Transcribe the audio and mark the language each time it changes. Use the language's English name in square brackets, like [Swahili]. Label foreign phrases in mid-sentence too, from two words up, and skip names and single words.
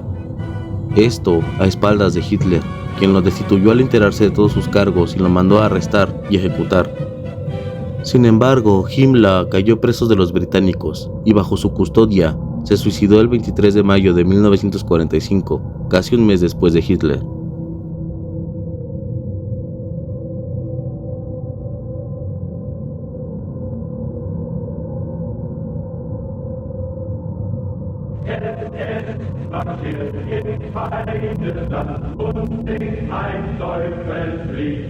[Spanish] Esto a espaldas de Hitler, quien lo destituyó al enterarse de todos sus cargos y lo mandó a arrestar y ejecutar. Sin embargo, Himmler cayó preso de los británicos y bajo su custodia se suicidó el 23 de mayo de 1945, casi un mes después de Hitler. [German] Marschiert in Feindesland und singt ein Teufelslied.